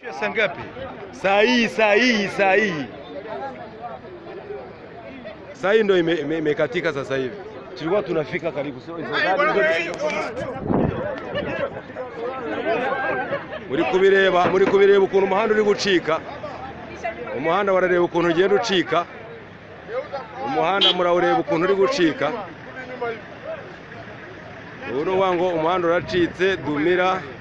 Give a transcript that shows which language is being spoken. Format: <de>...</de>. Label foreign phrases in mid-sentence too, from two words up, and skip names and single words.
<sw>Pesa ngapi? Saa hii ndio imekatika sasa hivi. Tulikuwa tunafika karibu.</sw> <rw>Muri kubireba ukuntu umuhanda uri gucika. Umuhanda warareba ukuntu ugenda ucika. Umuhanda murawureba ukuntu uri gucika. Uruwa ngo umuhanda uracitse Dumira.</rw>